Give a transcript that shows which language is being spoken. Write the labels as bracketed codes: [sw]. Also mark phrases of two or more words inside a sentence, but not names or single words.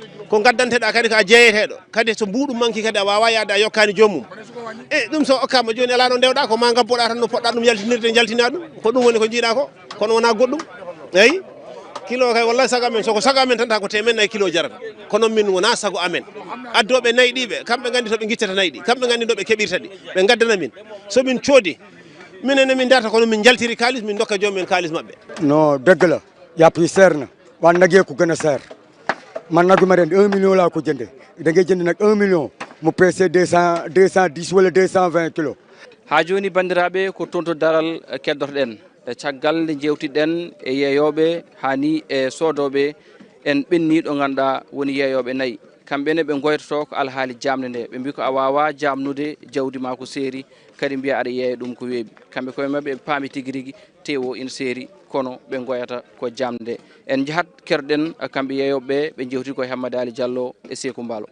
[ff] ko gaddanteɗa kadi ko a jeeyeteɗo kadi so mbuɗum manki kadi a wawa yaade a yokkani joomum e ɗum so okkama joni ala no ndewɗa ko ma gabboɗa tan no poɗɗa ɗum yaltinirde jaltina ɗum ko ɗum woni ko jiiɗa ko kono wona goɗɗum eyyi kilo kay wallahi sago amen soko sago amen tan ta ko temen kilo jarata kono min wona sago amen addoɓe nayyi ɗiɓe kamɓe gandi toɓe guiccata nayyi ɗi kamɓe gandi ɗo ɓe keɓirta ɗi ɓe gaddana min somin coodi minen min darta kono min jaltiri kalis min dokka jomumen kalis mabɓe [wo] non dëgg la yàpp yi seer na waaye nag yee ko gën a seer man nag ma ren 1 million laa ko jënde da ngay jënd nag 1 million mu peese 210 wala 220 kilos. [ff] ha joni bandiraɓe ko toon to daral keddotoɗen e caggal nde jewtiɗen e yeeyoɓe hani e sodoɓe en ɓenniɗo ganduɗa woni yeeyoɓe nayyi kamɓene ɓe goytoto ko alhaali jamde nde ɓe mbi ko a wawa jamnude jawdi ma ko seeri kadi mbiya aɗa yeeya ɗum ko weeɓi kamɓe koye mabɓe ɓe paami tigui rigui tewo ina seeri kono ɓe goyata ko jamde nde en jahat kerɗen kamɓe yeeyoɓeɓe ɓe jewti koye Hammadou Ali Diallo e Sékou Mballo